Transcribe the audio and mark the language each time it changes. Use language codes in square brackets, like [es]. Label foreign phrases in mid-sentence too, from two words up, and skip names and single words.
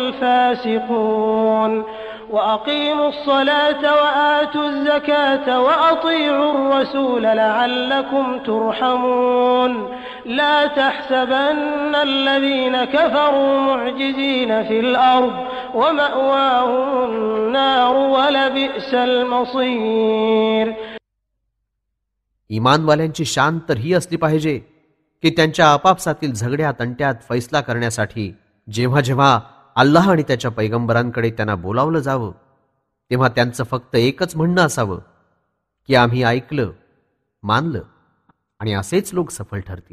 [ar] الفاسقون وأقيموا الصلاة وآتوا الزكاة وأطيعوا الرسول لعلكم ترحمون لا تحسبن الذين كفروا معجزين في الأرض ومأواهم النار ولبئس المصير. [mr] इमानवाल्यांची शान तर ही असली पाहिजे की त्यांच्या आपापसातील झगड्या तंट्यात फैसला करण्यासाठी जेव्हा जेव्हा अल्लाह आणि त्याच्या पैगंबरांकडे त्यांना बोलावलं जावं तेव्हा त्यांचं फक्त एकच म्हणणं असावं की आम्ही ऐकलं, मानलं आणि असेच लोक सफल ठरतील.